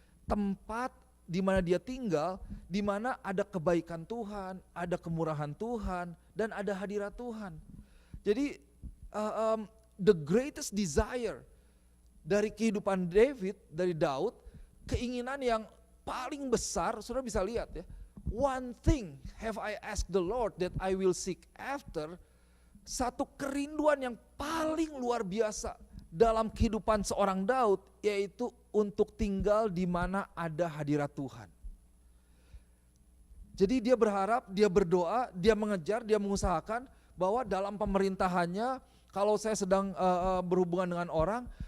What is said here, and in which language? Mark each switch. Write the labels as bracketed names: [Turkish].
[Indonesian] Tempat di mana dia tinggal, di mana ada kebaikan Tuhan, ada kemurahan Tuhan, dan ada hadirat Tuhan. Jadi [English] the greatest desire [Indonesian] dari kehidupan dari Daud, keinginan yang paling besar, saudara bisa lihat ya. [English] One thing have I asked the Lord that I will seek after. [Indonesian] Satu kerinduan yang paling luar biasa dalam kehidupan seorang Daud, yaitu untuk tinggal di mana ada hadirat Tuhan. Jadi dia berharap, dia berdoa, dia mengejar, dia mengusahakan bahwa dalam pemerintahannya, kalau saya sedang berhubungan dengan orang,